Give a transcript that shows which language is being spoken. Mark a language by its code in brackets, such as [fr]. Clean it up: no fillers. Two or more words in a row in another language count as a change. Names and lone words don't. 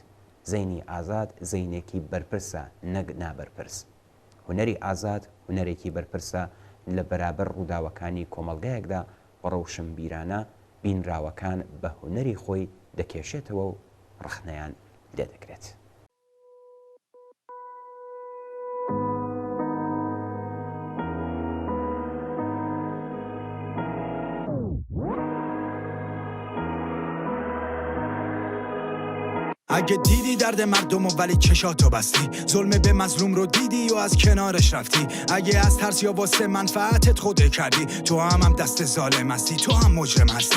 [ckb] زەینی ئازاد زەینێکی بەرپرسە نەک نابەرپرس. هوەری ئازاد هوەرێکی بەرپرسە لە بەرابەر ڕووداوەکانی کۆمەلگایەکدا بەڕەوشنبیرانە بینراوەکان بە هوەری خۆی دەکێشێتەوە و ڕەخنەیان لێدەکرێت. [fa] اگه دیدی درد مردم و ولی چشاتو بستی، ظلم به مظلوم رو دیدی و از کنارش رفتی، اگه از ترس یا واسه منفعتت خوده کردی، تو هم دست ظالم هستی، تو هم مجرم هستی.